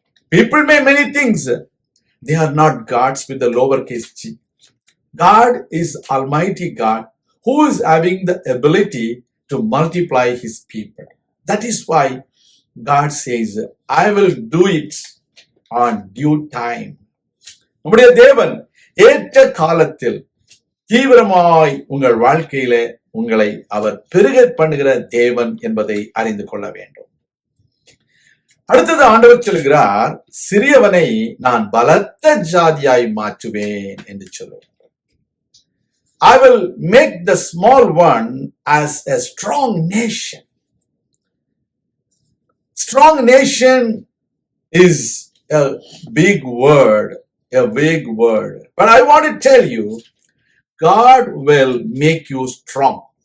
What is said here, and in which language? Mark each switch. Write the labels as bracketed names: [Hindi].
[English] People may many things. They are not gods with the lowercase g. God is Almighty God who is having the ability to multiply his people. That is why God says, I will do it on due time. [Tamil] நம்முடைய தேவன் ஏற்ற காலத்தில் தீவிரமாய் உங்கள் வாழ்க்கையில உங்களை அவர் பெருக பண்ணுகிற தேவன் என்பதை அறிந்து கொள்ள வேண்டும். அடுத்தது ஆண்டவர் சொல்கிறார், சிறியவனை நான் பலத்த ஜாதியாய் மாற்றுவேன் என்று சொல்லுவார். [English] I will make the small one as a strong nation. Strong nation is a big word, But I want to tell you, God will make you strong.